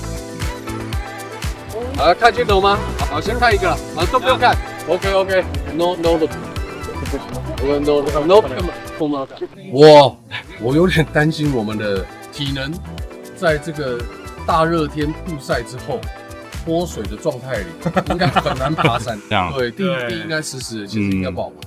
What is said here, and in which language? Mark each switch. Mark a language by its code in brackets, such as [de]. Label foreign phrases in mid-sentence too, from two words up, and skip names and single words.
[zh] 好，看镜头吗？好，先看一个了，都不用看。OK，No，我有點擔心我們的體能，在這個大熱天曝曬之後，脫水的狀態裡，應該很難爬山。這樣，對，第一應該實時，其實應該不好爬。